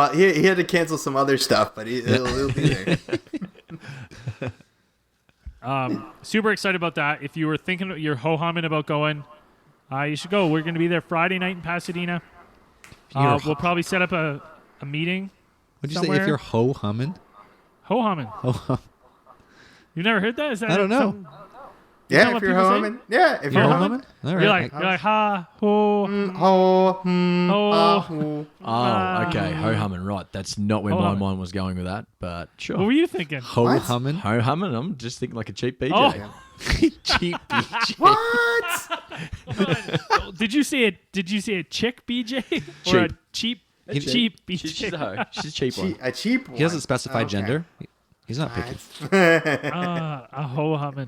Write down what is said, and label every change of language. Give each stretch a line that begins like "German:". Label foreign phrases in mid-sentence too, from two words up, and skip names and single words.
English: He had to cancel some other stuff, but he'll be there. Super excited about that. If you were thinking, you're ho-humming about going, you should go. We're going to be there Friday night in Pasadena. We'll probably set up a meeting. What'd you say? somewhere. If you're ho-humming? Ho-humming. Ho-hum. You've never heard that? Is that I don't know. something- Yeah, know if what you're people say? humming. Yeah, if you're humming. All You're right. like ha ho Ho, ho. ho. Oh, okay, ho-humming, right. That's not where my Ho-humming. mind was going with that, but sure. What were you thinking? Ho-humming? Ho-humming, I'm just thinking like a cheap BJ. Oh. Cheap BJ. What? Did you say a chick BJ or a cheap cheap BJ? She's a cheap one. A cheap one. He doesn't specify Okay. gender. He's not picky. A ho humming.